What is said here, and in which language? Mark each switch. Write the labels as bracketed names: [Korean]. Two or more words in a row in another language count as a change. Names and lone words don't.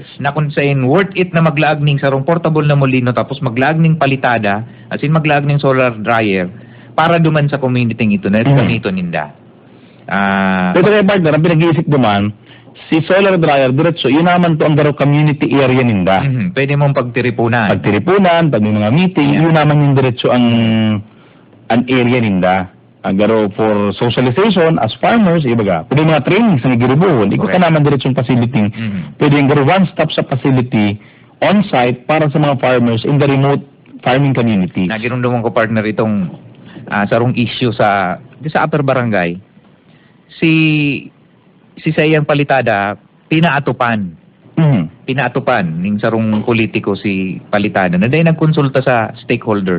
[Bikol] Na kung saan [English] worth it [Bikol] na maglaag ning sarong portable na mulino, tapos maglaag ning palitada, as in maglaag ning [English] solar dryer, [Bikol] para duman sa community ito na ganito ninda. Pero kaya partner, ang pinag-iisip duman, si [English] solar dryer, [Bikol] diretso, yun naman to ang garo community area ninda. Pwede mong pagtiripunan. Pag may mga meeting, yun naman yung diretso ang area ninda. [English] garo for socialization as farmers, [Bikol] ibaga. Pwede mga trainings na giribuhon. Ikot ka naman diretsong facility. Pwede yung garo one-stop sa facility on-site para sa mga [English] farmers in the remote farming community. [Bikol] Nagirunduman ko partner itong sarong issue sa Upper Barangay. Si Sayang Palitada pinaatupan. Pinaatupan ning sarong politiko si Palitada na dahil nagkonsulta sa stakeholders.